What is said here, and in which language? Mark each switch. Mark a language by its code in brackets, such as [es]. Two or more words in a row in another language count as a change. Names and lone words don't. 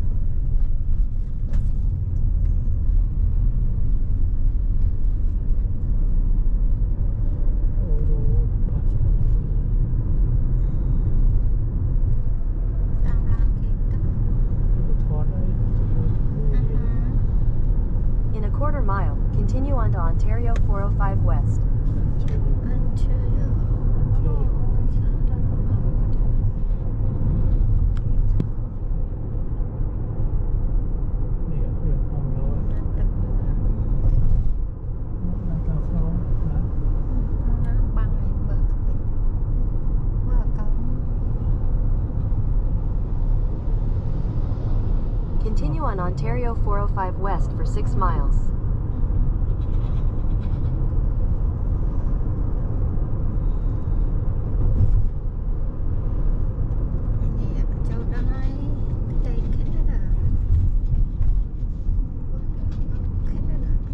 [km] អូរ៉ូបាស តាមឡានគេទៅ ថតហើយ [en] In a quarter mile, continue onto Ontario 405 West. Ontario [km] នេះវាផងឡូវដល់កាហ្វឡូណា បាំងឲ្យមើលឃើញមើលកោ Continue on Ontario 405 West for 6 miles. នេះចូលដល់ហើយប្រទេស Canada Canada